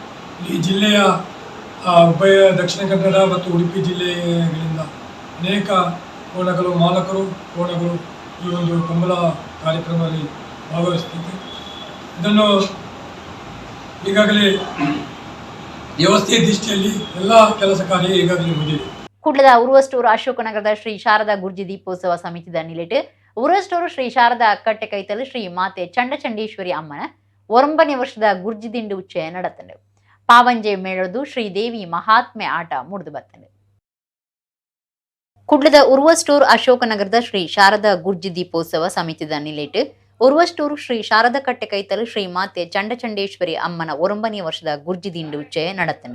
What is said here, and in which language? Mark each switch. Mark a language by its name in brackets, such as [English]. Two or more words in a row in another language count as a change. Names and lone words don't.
[Kannada] ಈ ಜಿಲ್ಲೆಯ ಉಭಯ ದಕ್ಷಿಣ ಕನ್ನಡ ಮತ್ತು ಉಡುಪಿ ಜಿಲ್ಲೆಗಳಿಂದ ಅನೇಕ ಕೋಣಗಳು ಮಾಲಕರು ಕೋಣಗಳು ಈ ಒಂದು ಕಂಬಳ ಕಾರ್ಯಕ್ರಮದಲ್ಲಿ ಭಾಗವಹಿಸುತ್ತಿದೆ. ಇದನ್ನು ಈಗಾಗಲೇ ವ್ಯವಸ್ಥೆಯ ದೃಷ್ಟಿಯಲ್ಲಿ ಎಲ್ಲ ಕೆಲಸ ಕಾರ್ಯ ಈಗಾಗಲೇ ಮುಗಿದಿದೆ. [Tulu] ಕುಡ್ಲದ ಉರುವಸ್ಟೂರು ಅಶೋಕನಗರದ ಶ್ರೀ ಶಾರದಾ ಗುರ್ಜಿ ದೀಪೋತ್ಸವ ಸಮಿತಿದ ನಿಲೆಟ್ ಉರುವಸ್ಟೂರು ಶ್ರೀ ಶಾರದಾ ಅಕ್ಕಟ್ಟೆ ಕೈತಲು ಶ್ರೀ ಮಾತೆ ಚಂಡಚಂಡೀಶ್ವರಿ ಅಮ್ಮನ 9ನೇ ವರ್ಷದ ಗುರ್ಜಿ ದಿಂಡು ಉಚ್ಚಯ ನಡತಂಡು. ಪಾವಂಜೆ ಮೇಳದು ಶ್ರೀದೇವಿ ಮಹಾತ್ಮೆ ಆಟ ಮುಡಿದು ಬರ್ತಂಡು. ಕುಡ್ಲದ ಉರುವಸ್ಟೂರು ಅಶೋಕನಗರದ ಶ್ರೀ ಶಾರದಾ ಗುರ್ಜಿ ದೀಪೋತ್ಸವ ಸಮಿತಿದ ನಿಲೆಟ್ ಉರುವಸ್ಟೂರು ಶ್ರೀ ಶಾರದಾ ಕಟ್ಟೆ ಕೈತಲು ಶ್ರೀ ಮಾತೆ ಚಂಡಚಂಡೇಶ್ವರಿ ಅಮ್ಮನ 9ನೇ ವರ್ಷದ ಗುರ್ಜಿ ದಿಂಡು ಉಚ್ಚಯ ನಡತಂಡು.